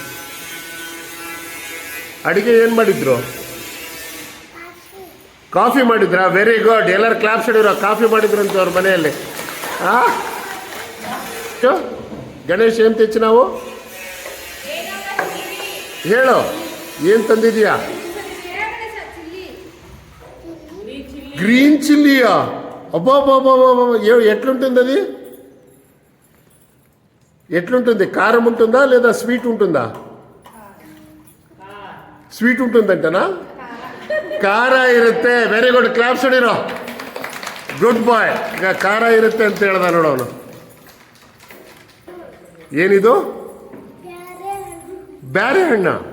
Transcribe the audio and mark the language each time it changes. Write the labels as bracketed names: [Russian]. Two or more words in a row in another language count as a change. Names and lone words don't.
[Kannada] ಅಡಿಗೆ ಏನ್ ಮಾಡಿದ್ರು? ಕಾಫಿ ಮಾಡಿದ್ರ? [English] very good. [Kannada] ಎಲ್ಲರೂ ಕ್ಲಾಪ್ಸ್ ಹೊಡಿರೋ. ಕಾಫಿ ಮಾಡಿದ್ರಂತ ಅವ್ರ ಮನೆಯಲ್ಲಿ. ಗಣೇಶ್ ಏನ್ ತೆಚ್ಚು ನಾವು? ಹೇಳು, ಏನ್ ತಂದಿದೀಯಾ? [English] green chilliయా? [Telugu] అబ్బాబాబా, ఎట్లుంటుంది అది? ఎట్లుంటుంది? కారం ఉంటుందా లేదా స్వీట్ ఉంటుందా? స్వీట్ ఉంటుందంటనా? [Kannada] ಖಾರ ಇರುತ್ತೆ. [English] very good. [Kannada] ಕ್ಲಾಪ್ಸ್ ಹೊಡಿರೋ. [English] good boy. [Kannada] ಈಗ ಖಾರ ಇರುತ್ತೆ ಅಂತ ಹೇಳ್ದ ನೋಡೋನು. ಏನಿದು? ಬ್ಯಾರೆ ಹಣ್ಣ?